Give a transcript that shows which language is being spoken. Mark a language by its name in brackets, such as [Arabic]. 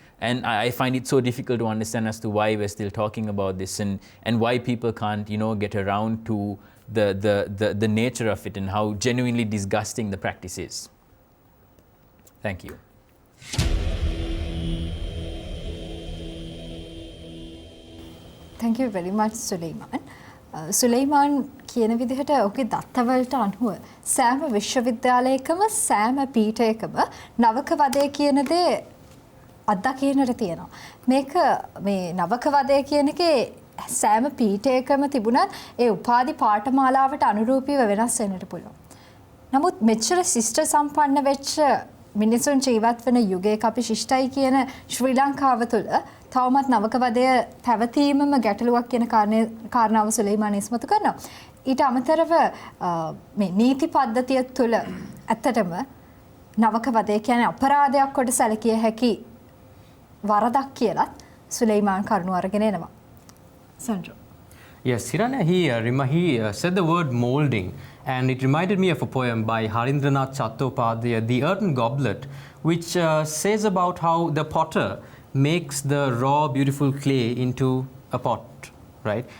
[English] And I find it so difficult to understand as to why we're still talking about this, and why people can't, get around to the nature of it and how genuinely disgusting the practice is. Thank you. Thank you very much, Sulaiman. [Sinhala] Sulaiman කියන විදිහට ඔහුගේ දත්තවලට අනුව සෑම විශ්වවිද්‍යාලයකම සෑම පීඨයකම නවක වදය කියන දේ අත්දකින්නට තියෙනවා. මේක මේ නවක වදය කියන එකේ සෑම පීඨයකම තිබුණත් ඒ උපාධි පාඨමාලාවට අනුරූපීව වෙනස් වෙන්නට පුළුවන්. නමුත් මෙච්චර ශිෂ්ට සම්පන්න වෙච්ච මිනිසුන් ජීවත් වෙන යුගයක අපි ශිෂ්ටයි කියන ශ්‍රී ලංකාව තුළ තවමත් නවක වදය පැවතීමම ගැටලුවක් කියන කාරණාව සුලයිමාන් ඉස්මතු කරනවා. ඊට අමතරව මේ නීති පද්ධතිය තුළ ඇත්තටම නවක වදය කියන්නේ අපරාධයක් කොට සැලකිය හැකි වරදක් කියලත් සුලයිමාන් කරුණු අරගෙන එනවා. [English] Sandro. Yes, Hirana, he said the word molding, and it reminded me of a poem by Harindranath Chattopadhyay, The Earthen Goblet, which says about how the potter makes the raw, beautiful clay into a pot, right?